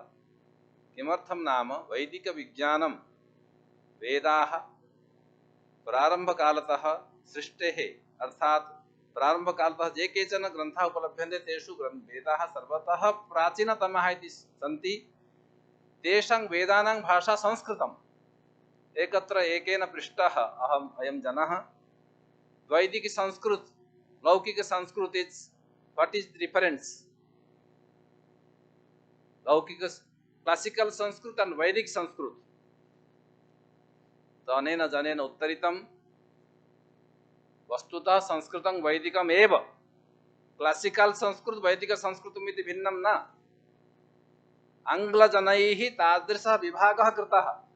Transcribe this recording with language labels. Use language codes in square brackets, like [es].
[sa] किमर्थं नाम वैदिक विज्ञानं वेदाः प्रारंभकालतः सृष्टेः अर्थात प्रारंभकालतः ये केचन ग्रन्थाः उपलभ्यन्ते तेषु वेदाः सर्वतः प्राचीनतमाः इति सन्ति। तेषां वेदानां भाषा संस्कृतम्। एकत्र एकेन पृष्टः अयं जनः वैदिक संस्कृत लौकिक Sanskrit [en] Is what is difference Laukik classical Sanskrit and Vedic Sanskrit. [sa] तो अनेन जनेन उत्तरितं वस्तुतः संस्कृतं वैदिकम् एव। क्लासिकल संस्कृत वैदिक संस्कृतमिति भिन्नं न। आङ्ग्लजनैः तादृशः विभागः कृतः।